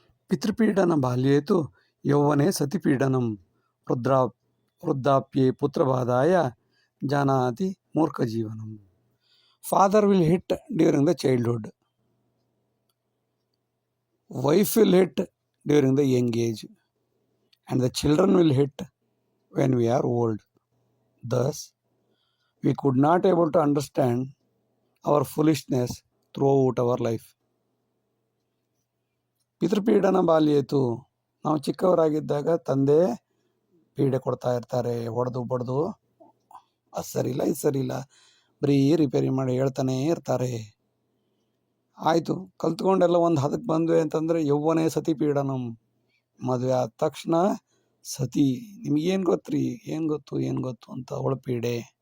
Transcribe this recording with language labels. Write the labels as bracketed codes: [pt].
[sa] ಪಿತೃಪೀಡನ ಬಾಲ್ಯೇತು ಯೌವನೆ ಸತಿಪೀಡನಂ ವೃದ್ಧಾಪ್ಯೆ ಪುತ್ರಬಾಧಾಯ ಜಾನಾತಿ ಮೂರ್ಖ ಜೀವನಂ. [en] Father will hit during the childhood, wife will hit during the young age, and the children will hit when we are old. Thus, we could not able to understand our foolishness throughout our life. [sa] ಪಿತೃಪೀಡನ ಬಾಲ್ಯೇತು, [kn] ನಾವು ಚಿಕ್ಕವರಾಗಿದ್ದಾಗ ತಂದೆ ಪೀಡೆ ಕೊಡ್ತಾ ಇರ್ತಾರೆ, ಹೊಡೆದು ಬಡ್ದು, ಅದು ಸರಿಯಿಲ್ಲ ಇದು ಸರಿಯಿಲ್ಲ ಬರೀ ರಿಪೇರಿ ಮಾಡಿ ಹೇಳ್ತಾನೇ ಇರ್ತಾರೆ. ಆಯಿತು, ಕಲ್ತ್ಕೊಂಡೆಲ್ಲ ಒಂದು ಹದಕ್ಕೆ ಬಂದ್ವಿ ಅಂತಂದರೆ [sa] ಯೌವನೇ ಸತಿ ಪೀಡನಂ, [kn] ಮದುವೆ ಆದ ತಕ್ಷಣ ಸತಿ, ನಿಮಗೇನು ಗೊತ್ತ್ರಿ, ಏನು ಗೊತ್ತು ಅಂತ ಅವಳ ಪೀಡೆ.